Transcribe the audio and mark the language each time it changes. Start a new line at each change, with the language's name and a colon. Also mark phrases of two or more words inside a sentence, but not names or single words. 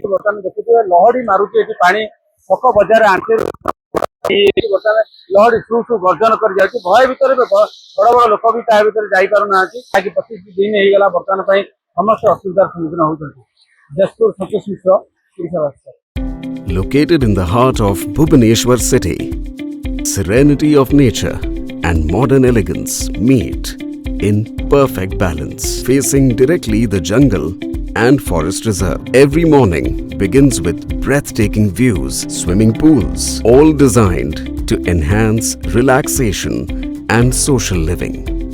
Odia: ବର୍ତ୍ତମାନ ଦେଖୁଥିବେ ଲହଡି ମାରୁଛି ଏଠି ପାଣି, ଛକ ବଜାର ଆଣ୍ଠି ବର୍ତ୍ତମାନ ଲହଡି ସୁ ସୁ ଗର୍ଜନ କରି ଯାଉଛି। ଭୟ ଭିତରେ ବଡ ବଡ ଲୋକ ବି ତା ଭିତରେ ଯାଇପାରୁନାହାନ୍ତି। ଯାହାକି 25 ଦିନ ହେଇଗଲା ବର୍ତ୍ତମାନ ପାଇଁ ସମସ୍ତେ ଅସୁବିଧାର ସମ୍ମୁଖୀନ ହଉଛନ୍ତି। ଯାଜପୁର ସନ୍ତୋଷ ମିଶ୍ର, ଓଡ଼ିଶା ବାର୍ତ୍ତା।
English: Located in the heart of Bhubaneswar city, serenity of nature and modern elegance meet in perfect balance, facing directly the jungle and forest reserve. Every morning begins with breathtaking views, swimming pools, all designed to enhance relaxation and social living.